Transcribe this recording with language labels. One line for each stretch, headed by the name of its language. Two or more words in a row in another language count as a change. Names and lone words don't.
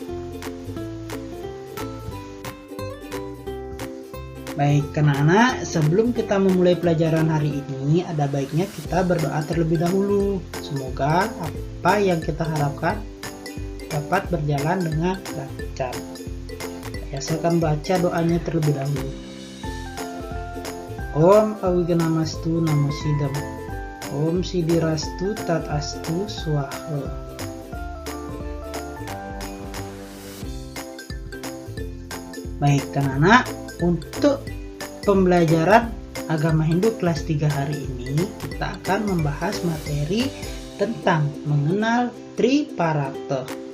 Indonesian: Baik anak-anak, sebelum kita memulai pelajaran hari ini, ada baiknya kita berdoa terlebih dahulu. Semoga apa yang kita harapkan dapat berjalan dengan lancar. Saya akan baca doanya terlebih dahulu.
Sanskrit: ॐ अविघ्नमस्तु नमः सिद्धम्. ॐ सिद्धिरस्तु तत् अस्तु स्वाहा.
Indonesian: Baik anak-anak, untuk pembelajaran agama Hindu kelas 3 hari ini kita akan membahas materi tentang mengenal Triparata.